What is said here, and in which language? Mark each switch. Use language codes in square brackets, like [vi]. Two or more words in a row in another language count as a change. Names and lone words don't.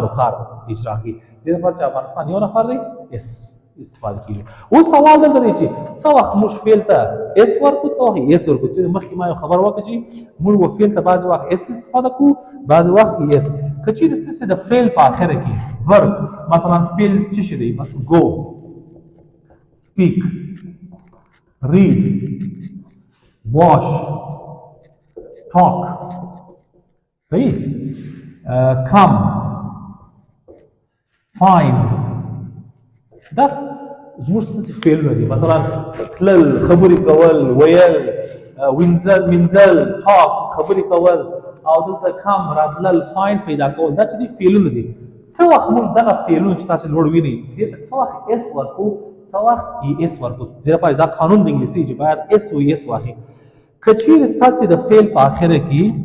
[ps] کار اجرا کوي د لپاره چې افغانستان یو نفر دی اس استفاده کیږي اوس سوال دلته دی چې څه وخت موږ فعل ته اس ورکو څه وخت اس ورکو چې مخکې ما یو خبر وکړه چې موږ و فعل ته بعضې وخت اس استفاده کوو بعضې وخت اس که چیرې ستاسې د فعل په اخره کې ورب مثلا فعل څه شی دی [en] go speak read wash talk [ps] صحیح come find دا زموږ څه فعلونه دي مثلا تلل خبرې کول ویل وینځل منځل talk خبرې کول او دلته come راتلل find پیدا کول دا چې دي فعلونه دي څه وخت موږ دغه فعلونه چې تاسې لوړ وینئ دې ته څه وخت اس ورکو څه وخت ای اس ورکو دې لپاره دا قانون د انګلیسي چې باید اس او اس واخلي که چیرې ستاسې د فعل په اخره کې